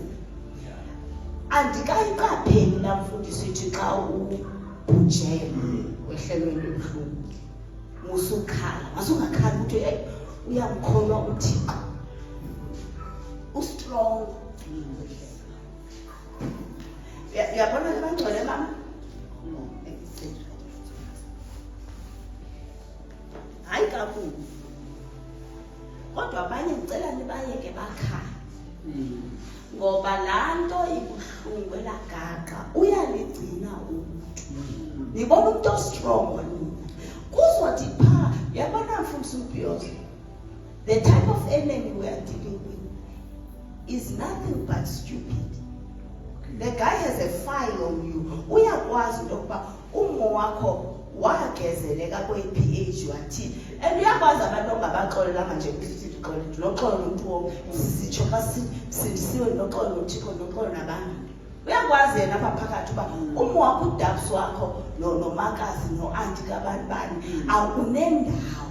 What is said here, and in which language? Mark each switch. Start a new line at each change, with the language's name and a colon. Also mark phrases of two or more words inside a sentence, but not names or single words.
Xhosa: Andikayiqapheli la mfundisi ithi xa ubhujele wehlelweni ebuhlungu. Musukhala, masungakhala ukuthi uyamkholwa uThixo. Ustrong. Yabona ke bangcwele mama? Hayi kakhulu. Kodwa abanye ngicela nibayeke bakhala. Ngoba la nto ibuhlungu elagaqa uyaligcina umuntu. Nibona umuntu ostrong wena. Kuzothi pha yabona mfundisi uBhiyozo.
English: The type of enemy we are dealing with is nothing but stupid. The guy has a file on you.
Xhosa: Uyakwazi ukuba umo wakho wagezeleka kwe-pH wathi. And uyakwazi abantu ongabaxolelanga nje ukuthi uxolo noxolo umuntu wonke sisitsho basisiwe noxolo noThixo noxolo nabantu. Uyakwazi yena apha phakathi uba umo wakho udabs wakho nomakazi no-anti kabani awunendawo.